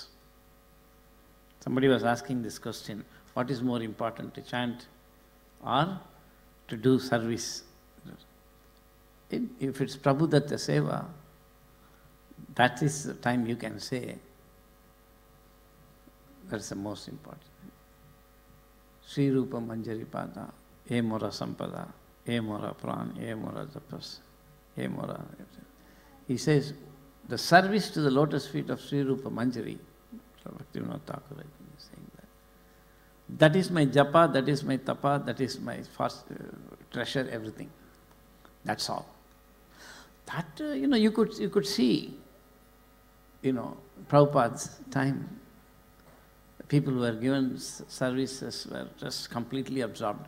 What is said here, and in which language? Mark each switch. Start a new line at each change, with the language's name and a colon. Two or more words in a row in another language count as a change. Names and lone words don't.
English: Somebody was asking this question, what is more important, to chant or to do service? If it's Prabhudatta Seva, that is the time you can say, that's the most important. Sri Rupa Manjari Pada,
Bangla: এ মোর সম্পদ, এ মোর প্রাণ, এ মোর জপস, এ মোর.
English: He says, the service to the lotus feet of Sri Rupa Manjari, Bhaktivinoda Thakur, I think is saying that. That is my japa, that is my tapa, that is my fast treasure, everything. That's all. That, you could see, Prabhupada's time, people who were given services were just completely absorbed.